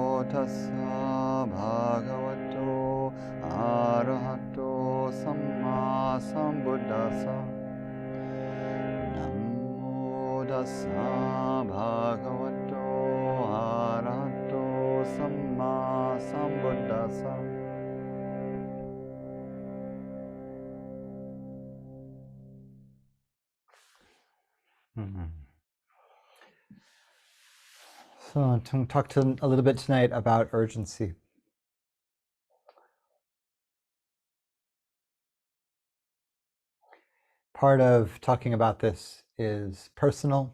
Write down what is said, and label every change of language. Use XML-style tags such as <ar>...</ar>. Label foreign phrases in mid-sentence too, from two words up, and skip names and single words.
<pi>tassa bhagavato arahato samma sambuddhassa. Namo tassa bhagavato arahato samma sambuddhassa.</pi> <en>So I'm going to talk a little bit tonight about urgency. Part of talking about this is personal.</en>